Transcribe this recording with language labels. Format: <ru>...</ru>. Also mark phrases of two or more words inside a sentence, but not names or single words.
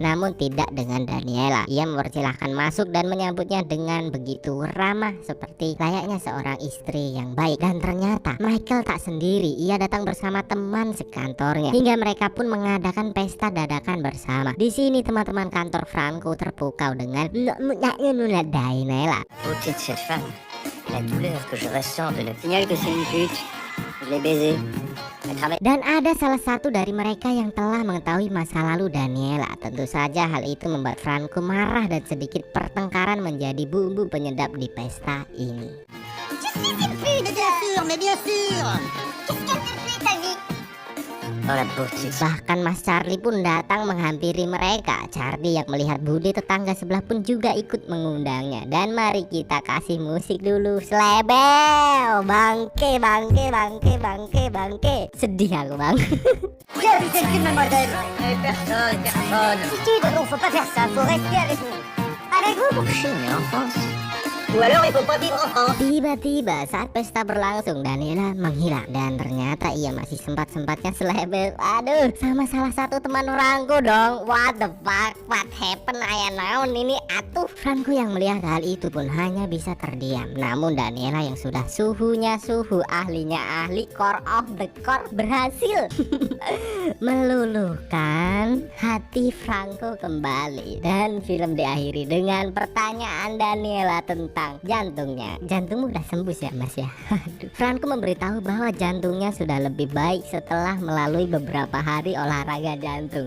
<id>Namun tidak dengan Daniela. Ia mempersilahkan masuk dan menyambutnya dengan begitu ramah seperti layaknya seorang istri yang baik. Dan ternyata Michael tak sendiri. Ia datang bersama teman sekantornya hingga mereka pun mengadakan pesta dadakan bersama. Di sini teman-teman kantor Franco terpukau dengan Daniela.</id> <fr>Beauté de cette femme, la douleur que je ressens de le signal que c'est une pute. Je l'ai baisé.</fr> <id>Dan ada salah satu dari mereka yang telah mengetahui masa lalu Daniela. Tentu saja hal itu membuat Franco marah dan sedikit pertengkaran menjadi bumbu penyedap di pesta ini. Bahkan Mas Charlie pun datang menghampiri mereka. Charlie yang melihat budi tetangga sebelah pun juga ikut mengundangnya. Dan mari kita kasih musik dulu. Slebel, bangke. Sedih aku bang.</id> <fr>Avec vous pour chiner en France. Ou alors il faut pas vivre en France.</fr> <id>Tiba-tiba saat pesta berlangsung, Daniela menghilang dan ternyata ia masih sempat-sempatnya selebel. Aduh, sama salah satu teman Franco dong.</id> <en>What the fuck, what happened?</en> <su>Ayah naon ini atuh.</su> <id>Franco yang melihat hal itu pun hanya bisa terdiam. Namun Daniela yang sudah suhunya suhu, ahlinya ahli,</id> <en>core of the core</en> <id>berhasil meluluhkan hati Franco kembali. Dan film diakhiri dengan pertanyaan Daniela tentang jantungnya. Jantungmu udah sembuh ya mas ya? Aduh. Franco memberitahu bahwa jantungnya sudah lebih baik setelah melalui beberapa hari olahraga jantung.</id>